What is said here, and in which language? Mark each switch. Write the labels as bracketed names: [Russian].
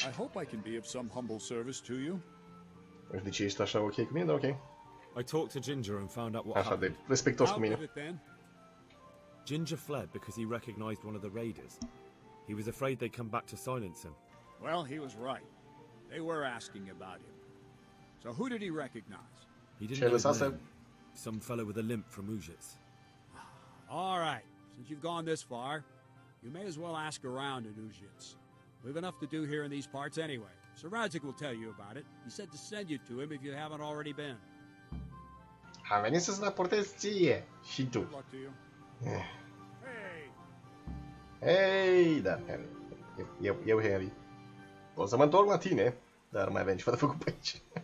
[English] I hope I can be of some humble service to you. [Romanian] Nu știu de ce ești așa ok cu mine, dar ok. [English] I talked to Ginger and found out what [Romanian] Așa de [English] happened. [Romanian] respectos cu mine. [English] Ginger fled because he recognized one of the raiders. He was afraid they'd come back to silence him. Well, he was right. They were asking about him. So who did he recognize? He didn't know his name. Some fellow with a limp from Ujits. All right. Since you've gone this far, you may as well ask around in Ujits. We've enough to do here in these parts anyway. Sir Radzik will tell you about it. He said to send you to him if you haven't already been. [Romanian] Am venit să-ți raportez ție și tu. Hei, da, eu Henry. O să mă întorc la tine, dar mai avem ceva de făcut pe aici.